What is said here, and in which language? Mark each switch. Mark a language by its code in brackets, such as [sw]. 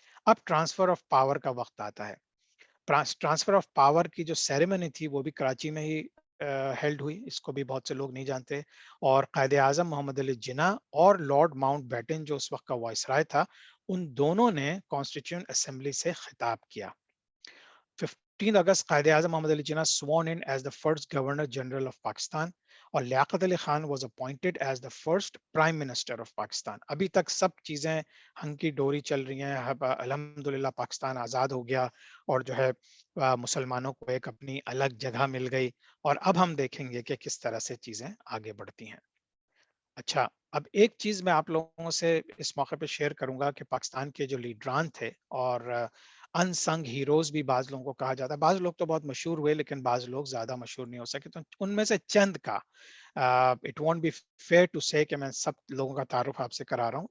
[ur] اب transfer of power کا وقت آتا ہے. ٹرانسفر آف پاور کی جو سیریمنی تھی وہ بھی کراچی میں ہی ہیلڈ ہوئی, اس کو بھی بہت سے لوگ نہیں جانتے. اور قائد اعظم محمد علی جناح اور لارڈ ماؤنٹ بیٹن جو اس وقت کا وائس رائے تھا, ان دونوں نے کانسٹیٹیوشنٹ اسمبلی سے خطاب کیا. [en] 15 اگست Quaid Azam Muhammad Ali Jinnah sworn in as the first governor general of Pakistan, اور Liaquat Ali Khan was appointed as the first prime minister of Pakistan. [ur] ابھی تک سب چیزیں ہنکی ڈوری چل رہی ہیں, الحمدللہ پاکستان آزاد ہو گیا اور جو ہے مسلمانوں کو ایک اپنی الگ جگہ مل گئی, اور اب ہم دیکھیں گے کہ کس طرح سے چیزیں آگے بڑھتی ہیں. اچھا, اب ایک چیز میں آپ لوگوں سے اس موقع پہ شیئر کروں گا کہ پاکستان کے جو لیڈران تھے, اور ان سنگ ہیروز بھی بعض لوگوں کو کہا جاتا ہے, بعض لوگ تو بہت مشہور ہوئے لیکن بعض لوگ زیادہ مشہور نہیں ہو سکے, تو ان میں سے چند کا [en] it won't be fair to say [ur] کہ میں سب لوگوں کا تعارف آپ سے کرا رہا ہوں.